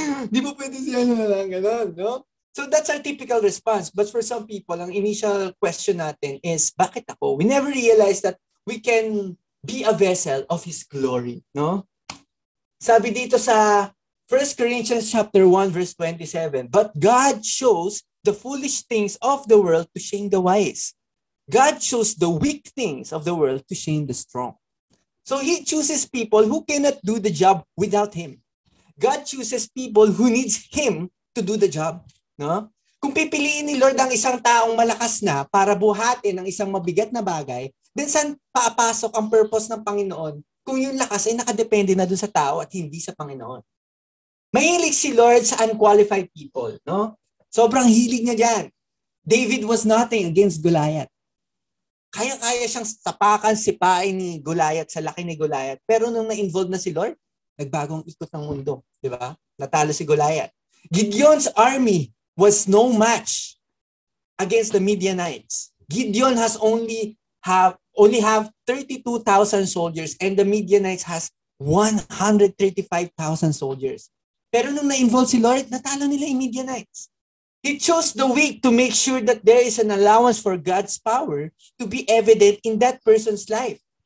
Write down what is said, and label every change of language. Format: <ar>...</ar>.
<tl>Di mo pwede siya na lang, gano'n, no?</tl> <en>So that's our typical response. But for some people,</en> <tl>ang initial question natin is, bakit ako?</tl> <en>We never realize that we can be a vessel of His glory, no? Sabi dito sa 1 Corinthians chapter 1 verse 27, but God chose the foolish things of the world to shame the wise. God chose the weak things of the world to shame the strong. So He chooses people who cannot do the job without Him. God chooses people who needs Him to do the job, no?</en> <tl>Kung pipiliin ni Lord ang isang taong malakas na para buhatin ang isang mabigat na bagay, then saan papasok ang purpose ng Panginoon kung yung lakas ay nakadepende na dun sa tao at hindi sa Panginoon? Mahilig si Lord sa</tl> <en>unqualified people,</en> <tl>no? Sobrang hilig niya dyan.</tl> <en>David was nothing against Goliath.</en> <tl>Kaya-kaya siyang tapakan, sipain ni Goliath sa laki ni Goliath. Pero nung na-involve na si Lord, nagbagong ikot ng mundo, di ba? Natalo si Goliath.</tl> <en>Gideon's army was no match against the Midianites. Gideon has only have 32,000 soldiers and the Midianites has 135,000 soldiers.</en> <tl>Pero nung na-involve si Lord, natalo nila yung Midianites.</tl> <en>He chose the weak to make sure that there is an allowance for God's power to be evident in that person's life.</en>